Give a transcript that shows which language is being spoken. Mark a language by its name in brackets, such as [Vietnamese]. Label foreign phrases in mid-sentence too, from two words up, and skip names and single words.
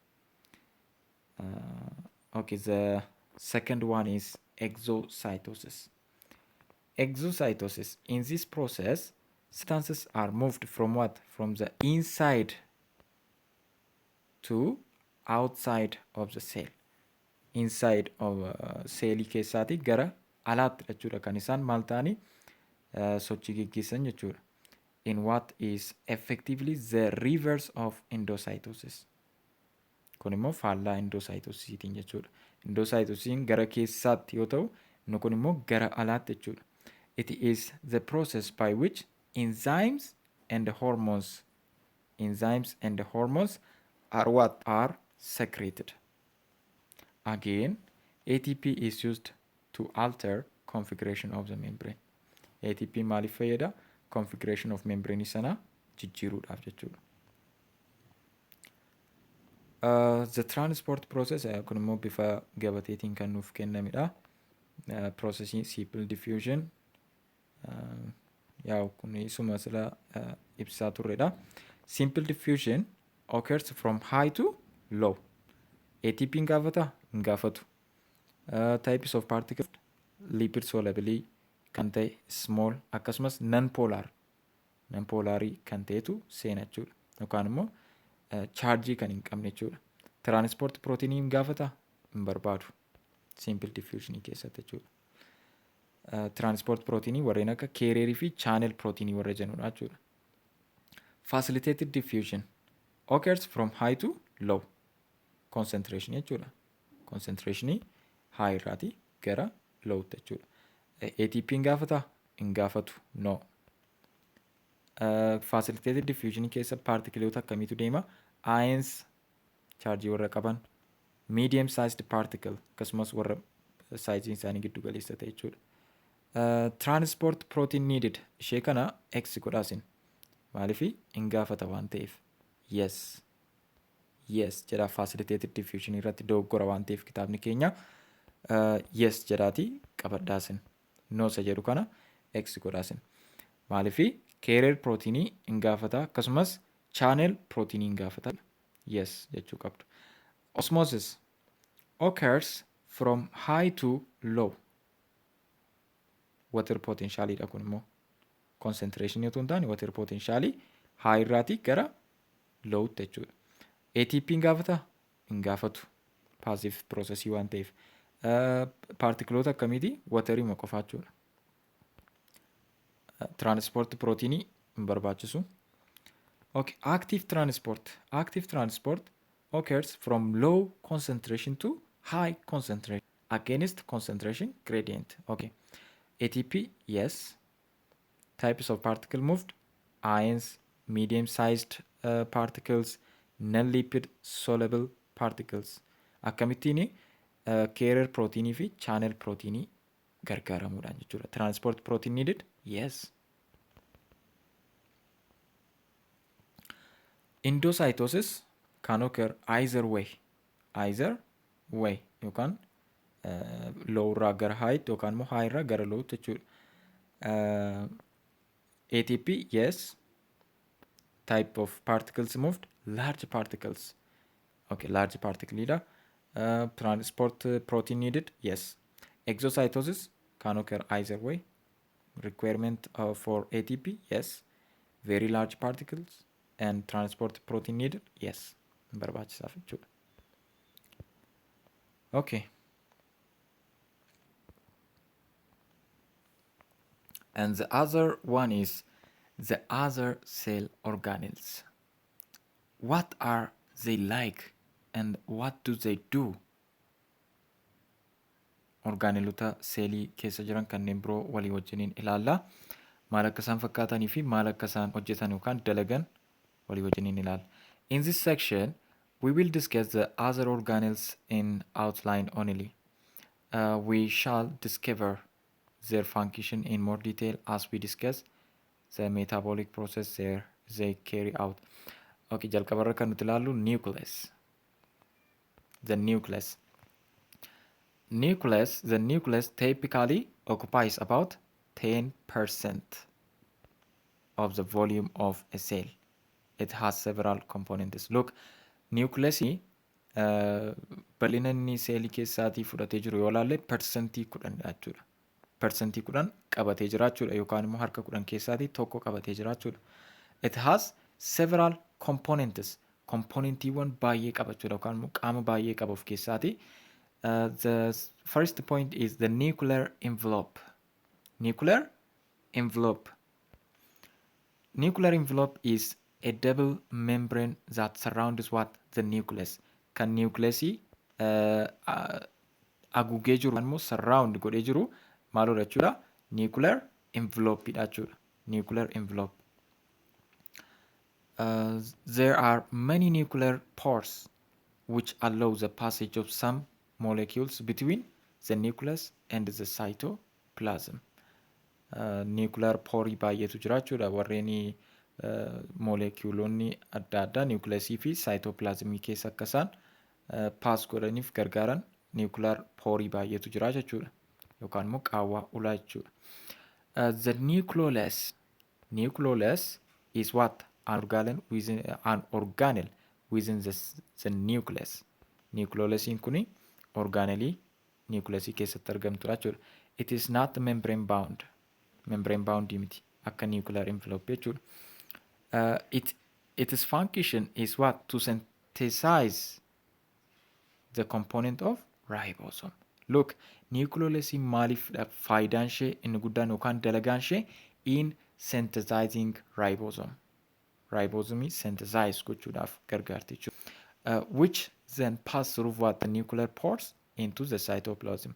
[English] Okay, the second one is exocytosis. Exocytosis. In this process, substances are moved from what? From the inside to outside of the cell. Inside of [Oromo] cellii keessaati gara alaatti jechuudha kan isaan maal ta'anii sochii geggeessan jechuudha. [English] In what is effectively the reverse of endocytosis. [Oromo] Kun immoo faallaa endocytosiitiin jechuudha. Endocytosiin gara keessaatti yoo ta'u, inni kun immoo gara alaatti jechuudha. [English] It is the process by which enzymes and hormones are what? Are secreted. Again, ATP is used to alter configuration of the membrane. [Oromo] ATP maaliif fayyada? [English] Configuration of membrane [Oromo] sana jijjiiruudhaaf jechuudha. [English] The transport process [Oromo] kun immoo bifa gabateetiin kan nuuf kennamedha. [English] Processing simple diffusion. [Oromo] Yaa kun isuma sila ibsaa turredha. [English] Simple diffusion occurs from high to low. [Oromo] ATP hin gaafata? Hin gaafatu. [English] Types of particles lipid solubility [Oromo] kan ta'e small akkasumas non-polarii kan ta'etu seena jechuudha. Yookaan immoo chaarjii kan hin qabne jechuudha. [English] Transport proteinii [Oromo] hin gaafata? Hin barbaadu. [English] Simple diffusion [Oromo] keessatti jechuudha. [English] Transport proteinii [Oromo] warreen akka carrier fi [English] channel proteinii [Oromo] warra jennuudha jechuudha. [English] Facilitated diffusion occurs from high to low concentration jechuudha. Concentrationii high [Oromo] irraati gara low jechuudha. ATP hin gaafata? Hin gaafatu. No. [English] Facilitated diffusion [Oromo] keessa partikiloota akkamiitu deema? Ions chargii warra qaban, [English] medium sized particle [Oromo] akkasumas warra saayiziin isaanii giddu galeessa ta'e jechuudha. [English] Transport protein needed [Oromo] ishee kana X godhaasin. Maaliif hin gaafata waan ta'eef? Yes jedha [English] facilitated diffusion [Oromo] irratti dogoggora waan ta'eef kitaabni keenya yes jedhaati qabadhaasin. No isa jedhu kana X godhaasin. Maaliif [English] carrier proteinii [Oromo] hin gaafata akkasumas [English] channel proteinii [Oromo] hin gaafata. Yes jechuu qabdu. [English] Osmosis occurs from high to low. Water potentialii [Oromo] dha kun immoo. Concentration yoo ta'u [English] water potentialii high [Oromo] irraati gara low jechuudha. ATP hin gaafata? Hin gaafatu. [English] Passive processii [Oromo] waan ta'eef. Partikiloota akkamiiti? Waterii ma qofaa jechuudha. [English] Transport proteinii [Oromo] hin barbaachisu. [English] Okay, active transport occurs from low concentration to high concentration against concentration gradient. Okay. ATP, yes. Types of particle moved: ions, medium-sized particles, non-lipid soluble particles. [Oromo] Akkamittiin [English] carrier proteinii [Oromo] fi [English] channel proteinii [Oromo] gargaaramuudhaan jechuudha. [English] Transport protein needed? Yes. Endocytosis can occur either way [Oromo] yookaan low irraa gara high yookaan immoo high irraa gara low jechuudha. [English] ATP, yes. Type of particles moved: large particles. Okay, large particle leader. Transport protein needed? Yes. Exocytosis can occur either way. Requirement for ATP? Yes. Very large particles and transport protein needed? Yes. [Oromo] Barbaachisaaf jechuudha. [English] Okay. And the other one is the other cell organelles. What are they like and what do they do? [Oromo] Orgaanelota seelii keessa jiran kanneen biroo walii wajjiniin ilaalla. Maal akka isaan fakkaatanii fi maal akka isaan hojjetan yookaan dalagan walii wajjiniin ilaalla. [English] In this section, we will discuss the other organelles in outline only. We shall discover their function in more detail as we discuss the metabolic process they carry out. [Oromo] Okay, jalqabarra kan nuti ilaallu nucleus. [English] The nucleus. The nucleus typically occupies about 10% of the volume of a cell. It has several components. [Oromo] Look, nucleus bal'ina inni seelii keessaatii fudhatee jiru yoo ilaalle persentii 10 jechuudha. Persentii 10 qabatee jiraachuudha yookaan immoo harka 10 keessaatii tokko qabatee jiraachuudha. [English] It has several components. [Oromo] Componentiiwwan baay'ee qabachuudha yookaan immoo qaama baay'ee qaba of keessaatii. [English] The first point is the nuclear envelope. Nuclear envelope. Nuclear envelope is a double membrane that surrounds what? The nucleus. [Oromo] Kan nucleusii haguugee jiru immoo surround godhee jiru maalodha jechuudha? Nuclear envelope dha jechuudha. [English] Nuclear envelope. There are many nuclear pores which allow the passage of some molecules between the nucleus and the cytoplasm. Nuclear pore [Oromo] baay'eetu jira jechuudha. Warreen moleculoonni adda addaa nucleusii fi cytoplasmii keessa akka isaan pass godhaniif gargaaran [English] nuclear pore [Oromo] baay'eetu jira jechuudha. Yookaan immoo qaawwaa ulaa jechuudha. [English] The nucleolus is what? An organelle within the nucleus. [Oromo] Nucleolusiin kuni organelii nucleusii keessatti argamtudha jechuudha. [English] It is not membrane bound. Membrane bound [Oromo] miti akka [English] nuclear envelope [Oromo] jechuudha. [English] Its function is what? To synthesize the component of ribosome. Look, [Oromo] nucleolusiin maaliif faayidaan ishee inni guddaan yookaan dalagaan ishee [English] in synthesizing ribosome. Ribosome synthesize [Oromo] gochuudhaaf gargaarti jechuudha. [English] Which then pass through what? The nuclear pores into the cytoplasm.